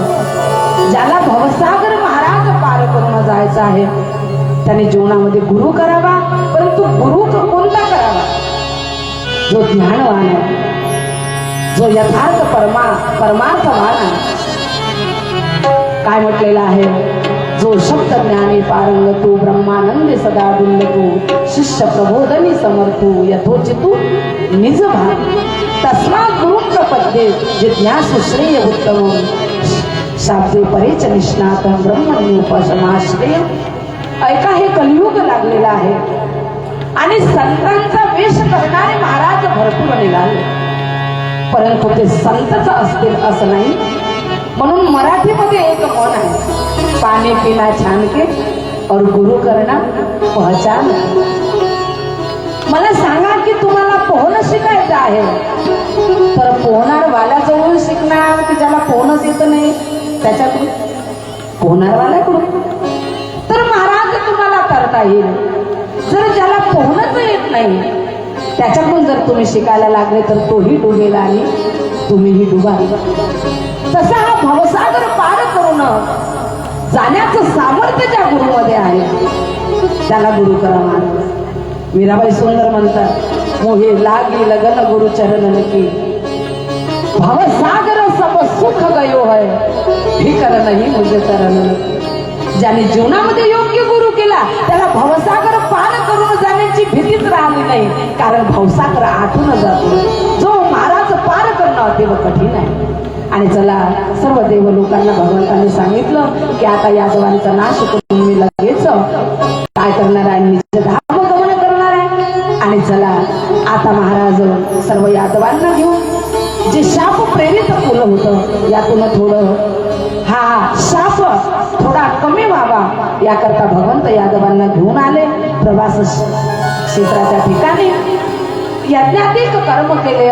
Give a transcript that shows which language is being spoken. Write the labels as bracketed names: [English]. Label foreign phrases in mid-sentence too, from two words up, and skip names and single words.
[Marathi] ज्याला भवसागर महाराज पार करून जायचं आहे त्याने जीवनामध्ये गुरु करावा. परंतु गुरु कोणता करावा, जो ज्ञानवान आहे, जो यथार्थ परमार्थवान आहे. काय म्हटलेलं आहे, जो शब्द ज्ञानी पारंगतू ब्रह्मानंदे सदा दुल्लतू शिष्य प्रबोधनी समर्थू यथोचितू निज भाग [Sanskrit] तस्मात् गुरु प्रपद्ये जिज्ञासु श्रेय उत्तम शाब्दे परेच निष्णात ब्रह्मन्योपासनाश्रय. [Marathi] ऐका, हे कलियुग लागलेला आहे आणि संतांचा वेश करणारे महाराज भरपूर निघाले, परंतु ते संतच असतील असं नाही. म्हणून मराठीमध्ये एक म्हण आहे, [Hindi] पाणी पिना छान के और गुरु करना पहचान. [Marathi] मला सांगा की तुम्हाला पोहणं शिकायचं आहे तर पोहणार वाल्याजवळून शिकणार की ज्याला पोहणंच येत नाही त्याच्याकडून, पोहणार वाल्याकडून. तर महाराज तुम्हाला करता येईल. जर ज्याला पोहणंच येत नाही त्याच्याकडून जर तुम्ही शिकायला लागले तर तोही डुबेल आणि तुम्हीही डुबाल. तसा हा भवसागर पार करून जाण्याचं सामर्थ्य ज्या गुरुमध्ये आहे त्याला गुरु करा महाराज. मीराबाई सुंदर म्हणतात, [Hindi] मोहे लागी लगन गुरु चरण की भवसागर सब सुख गयो है फिकर नाही मुझे तरण. [Marathi] ज्याने जीवनामध्ये योग्य गुरु केला त्याला भवसागर पार करून जाण्याची भीतीच राहिली नाही, कारण भवसागर आठून जातो. जो महाराज पार करणं अतिव कठीण आहे. आणि चला सर्व देव लोकांना भगवंतांनी सांगितलं की आता यादवांचा नाश करून मी लगेच काय करणार आहे, निज धाम गमन करणार आहे. आणि चला आता महाराज सर्व यादवांना घेऊन जे शाप प्रेरित फुलं होतं यातून थोडं हा शाप थोडा कमी व्हावा याकरता भगवंत यादवांना घेऊन आले. प्रवास क्षेत्राच्या ठिकाणी यज्ञाधिक कर्म केले.